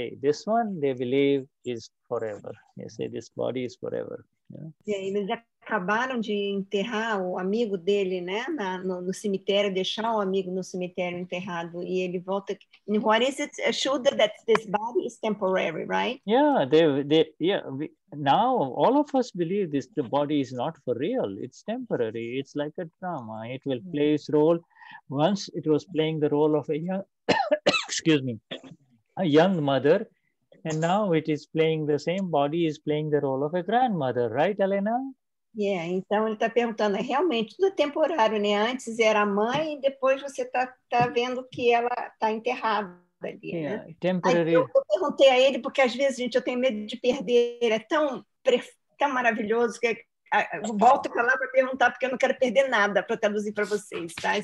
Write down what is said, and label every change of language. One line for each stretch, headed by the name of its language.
English: This one they believe is forever. You say this body is forever.
Portuguese: E aí eles acabaram de enterrar o amigo dele, né, no cemitério, deixar o amigo no cemitério enterrado, e ele volta.
English: What is it, Shuddha, that this body is temporary, right? Yeah, now all of us believe the body is not for real. It's temporary. It's like a drama. It will play its role. Once it was playing the role of a young, a young mother, and now it is playing the same body is playing the role of a grandmother, right, Helena?
Portuguese: Yeah, então ele está perguntando, realmente tudo é temporário, né? Antes era a mãe e depois você tá vendo que ela está enterrada ali, né?
English: Temporary.
Portuguese: Aí eu perguntei a ele, porque às vezes, gente, eu tenho medo de perder, ele é tão maravilhoso que eu volto para lá para perguntar, porque eu não quero perder nada para traduzir para vocês, tá?